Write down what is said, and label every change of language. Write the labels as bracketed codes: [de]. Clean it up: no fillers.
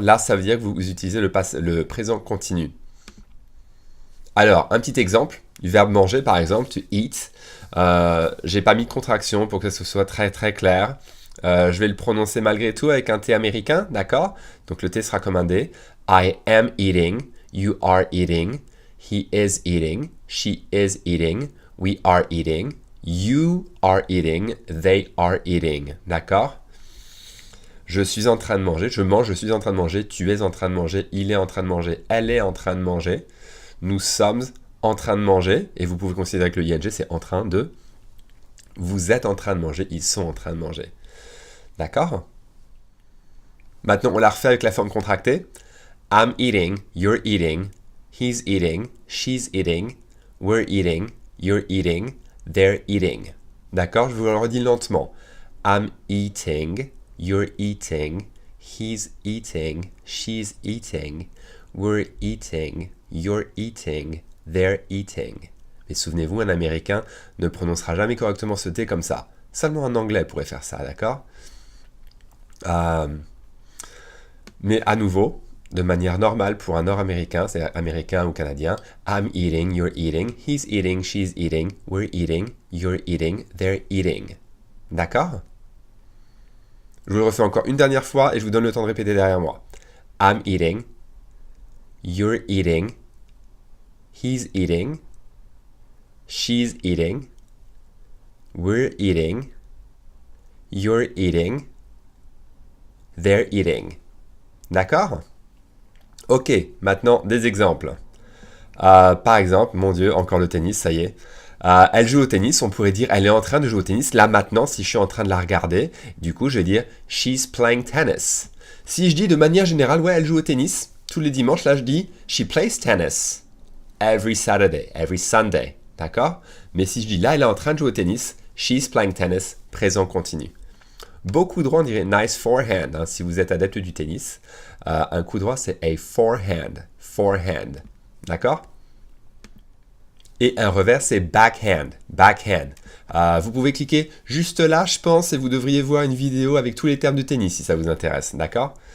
[fr] Là, ça veut dire que vous utilisez le présent continu. Alors, un petit exemple du verbe manger, par exemple, [en] to eat. [fr] J'ai pas mis de contraction pour que ce soit très très clair. Je vais le prononcer malgré tout avec un T américain, d'accord? Donc le T sera comme un D. [en] I am eating, you are eating, he is eating, she is eating, we are eating, you are eating, they are eating, [fr] d'accord? Je suis en train de manger, je mange, je suis en train de manger, tu es en train de manger, il est en train de manger, elle est en train de manger, nous sommes en train de manger, et vous pouvez considérer que le ing c'est en train de, vous êtes en train de manger, ils sont en train de manger. D'accord? Maintenant, on la refait avec la forme contractée. [en] I'm eating, you're eating, he's eating, she's eating, we're eating, you're eating, they're eating. [fr] D'accord? Je vous le redis lentement. [en] I'm eating, you're eating, he's eating, she's eating, we're eating, you're eating, they're eating. [fr] Mais souvenez-vous, un Américain ne prononcera jamais correctement ce T comme ça. Seulement un Anglais pourrait faire ça, d'accord? Mais à nouveau, de manière normale pour un Nord-Américain, c'est américain ou canadien, [en] I'm eating, you're eating, he's eating, she's eating, we're eating, you're eating, they're eating. [fr] D'accord? Je vous le refais encore une dernière fois et je vous donne le temps de répéter derrière moi. [en] I'm eating, you're eating, he's eating, she's eating, we're eating, you're eating, they're eating. [fr] D'accord? Ok, maintenant des exemples. Par exemple, mon Dieu, encore le tennis, ça y est. Elle joue au tennis, on pourrait dire elle est en train de jouer au tennis. Là maintenant, si je suis en train de la regarder, du coup je vais dire [en] she's playing tennis. [fr] Si je dis de manière générale, ouais, elle joue au tennis, tous les dimanches, là je dis [en] she plays tennis. Every Saturday, every Sunday. [fr] D'accord? Mais si je dis là, elle est en train de jouer au tennis, [en] she's playing tennis, [fr] présent continu. Beaucoup droit, on dirait [en] nice forehand, [fr] hein, si vous êtes adepte du tennis. Un coup droit, c'est [en] a forehand. [fr] Forehand. D'accord? Et un revers, c'est backhand. Backhand. Vous pouvez cliquer juste là, je pense, et vous devriez voir une vidéo avec tous les termes de tennis, si ça vous intéresse. D'accord?